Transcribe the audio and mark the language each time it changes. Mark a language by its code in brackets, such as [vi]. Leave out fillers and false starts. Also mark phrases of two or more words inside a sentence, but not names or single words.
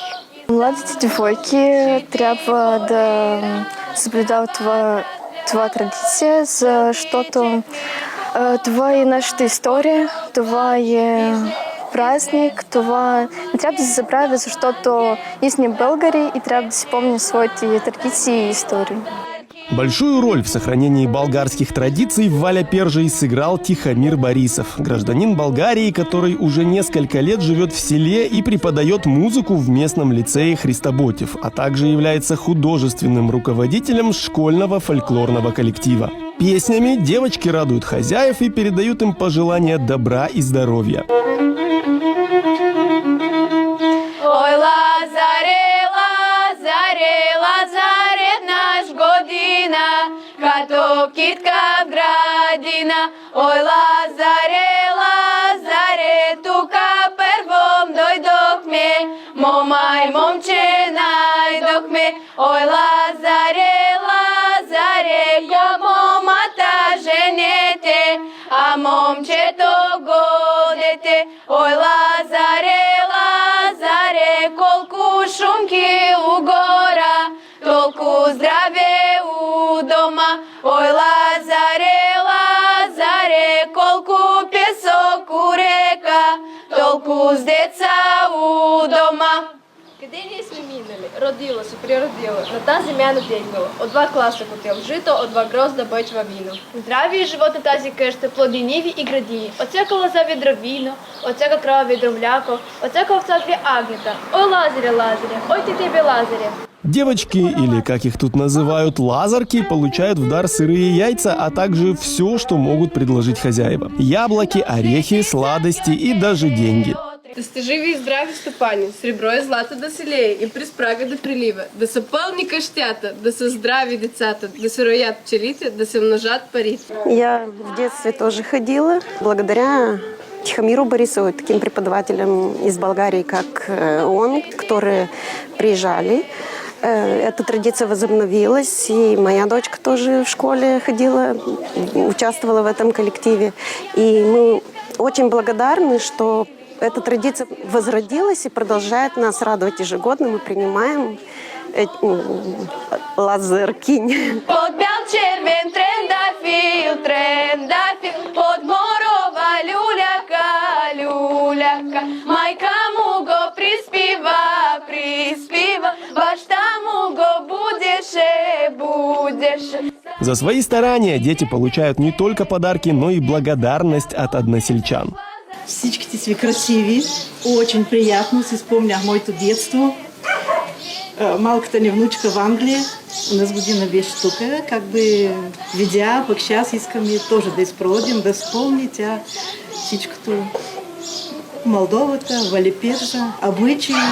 [bg] Младите девойки трябва да съблюдават това традиция, защото това е нашата история, това е празник, това не трябва да се забравя, защото ние сме българи и трябва да си помним своите традиции и истории. [ru] Большую роль в сохранении болгарских традиций в Валя-Пержий сыграл Тихомир Борисов, гражданин Болгарии, который уже несколько лет живет в селе и преподает музыку в местном лицее Христоботев, а также является художественным руководителем школьного фольклорного коллектива. Песнями девочки радуют хозяев и передают им пожелания добра и здоровья. [bg] Ой, Лазаре, Лазаре, Лазаре, наш година, като китка в градина. Ой, Лазаре, Лазаре, тука първом дойдохме, мома и момче найдохме. Ой, Лазаре, Лазаре, я момата женете, а момчето годете. Ой, Лазаре, Лазаре, колко шумки у гора, толку здраве у дома. Ой, Лазаре, Лазаре, колко песок у река, толку с деца у дома. Къде ние сме минали? Родила се, природила, на тази земя надегнала. От два класа котел жито, от два грозда бъчва вино. Здравия живот на тази къща, плоди ниви и градини. От всяка лоза ведро вино, от всяка крава ведро мляко, от всяка овца две агнета. Ой, Лазаря, Лазаря, ой ты тебе, Лазаря. [ru] Девочки, или как их тут называют, лазарки, получают в дар сырые яйца, а также все, что могут предложить хозяева. Яблоки, орехи, сладости и даже деньги. [bg] Да сте живи и здрави, стопани, сребро и злато да се лее и през прага да прилива, да са пълни къщата, да са здрави децата, да се роят пчелите, да се множат парите. [ru] Я в детстве тоже ходила. Благодаря Тихомиру Борисову, таким преподавателям из Болгарии, как он, которые приезжали, эта традиция возобновилась, и моя дочка тоже в школе ходила, участвовала в этом коллективе. И мы очень благодарны, что эта традиция возродилась и продолжает нас радовать ежегодно. Мы принимаем лазаркинь. [bg] Под бял червен трендафил, трендафил, под морова люляка, люляка. Майка му го приспива, приспива, баща му го будеше, будеше. [ru] За свои старания дети получают не только подарки, но и благодарность от односельчан. [bg] Всичките сме красиви, [ru] очень приятно, [bg] си спомнях моето детство. Малката ни внучка в Англия, у нас година беше тук, [ru] как бы [bg] видя, пък сейчас искаме тоже да изпроводим, да спомни тя всичкото Молдовата, Валепержа, обычаи.